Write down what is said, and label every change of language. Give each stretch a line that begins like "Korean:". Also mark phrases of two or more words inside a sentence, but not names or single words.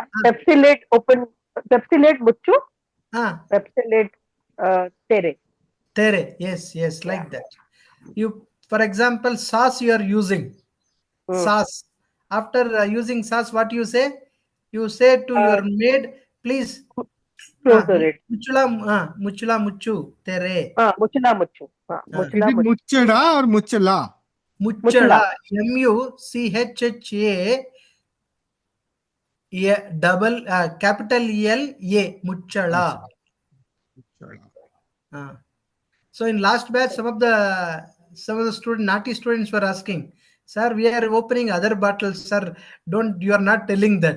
English: Pepsi lid open, Pepsi lid muchu, Pepsi lid tere. Tere, yes, like that. You, for example, sauce you are using. Sauce. After using sauce, what you say? You say to your maid, please Close the lid.
Kannada: ಮುಚ್ಚಳ ಮುಚ್ಚು ತೆರೆ. ಮುಚ್ಚಳ ಮುಚ್ಚು.
English: Is
Kannada: Muchula
English: it
Kannada: muchu. muchada or muchala?
English: Muchala. MUCHHA double capital ELA. Muchala. So in last batch, some of the naughty students were asking, sir, we are opening other bottles, sir. You are not telling that.